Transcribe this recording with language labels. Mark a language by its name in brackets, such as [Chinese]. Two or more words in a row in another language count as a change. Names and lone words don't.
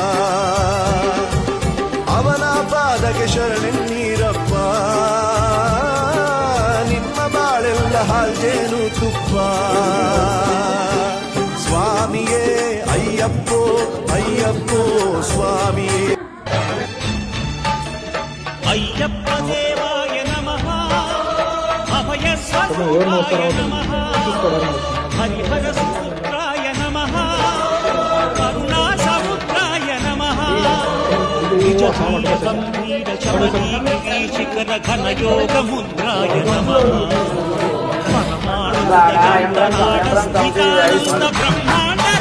[Kannada] ಅವನ ಪಾದಕ್ಕೆ ಶರಣೆನ್ನೀರಪ್ಪ ನಿಮ್ಮ ಬಾಳೆಲ್ಲ ಹಾಲ್ಜೇನು ತುಪ್ಪ ಸ್ವಾಮಿಯೇ ಅಯ್ಯಪ್ಪೋ ಅಯ್ಯಪ್ಪೋ ಸ್ವಾಮಿಯೇ [Sanskrit] అయ్యప్ప దేవాయ నమః అభయ స్వరూపాయ నమః హరిహర సూత్రాయ నమః కరుణా సముద్రాయ నమః నిజ గంభీర చమనీయ శిఖర ఘన యోగ ముద్రాయ నమః పరమాణు స్థితానంద బ్రహ్మ